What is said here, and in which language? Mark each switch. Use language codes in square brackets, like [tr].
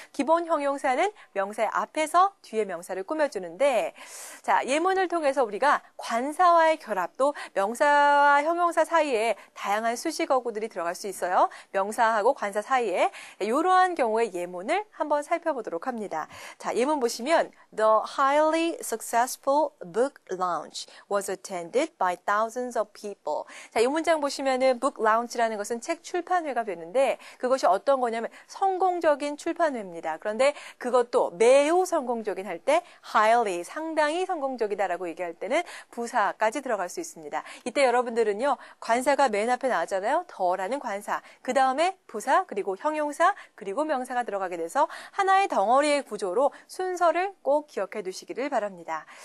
[ko] 기본 형용사는 명사의 앞에서 뒤에 명사를 꾸며주는데, 자, 예문을 통해서 우리가 관사와의 결합도 명사와 형용사 사이에 다양한 수식어구들이 들어갈 수 있어요. 명사하고 관사 사이에 이러한 경우의 예문을 한번 살펴보도록 합니다. 자, 예문 보시면 [en] The highly successful book launch was attended by thousands of people. [ko] 자, 이 문장 보시면은 book launch라는 것은 책 출판회가 되는데 그것이 어떤 거냐면 성공적인 출판회입니다. 그런데 그것도 매우 성공적인 할 때 highly, 상당히 성공적이다라고 얘기할 때는 부사까지 들어갈 수 있습니다. 이때 여러분들은요, 관사가 맨 앞에 나왔잖아요. 더라는 관사, 그 다음에 부사, 그리고 형용사, 그리고 명사가 들어가게 돼서 하나의 덩어리의 구조로 순서를 꼭 기억해 두시기를 바랍니다.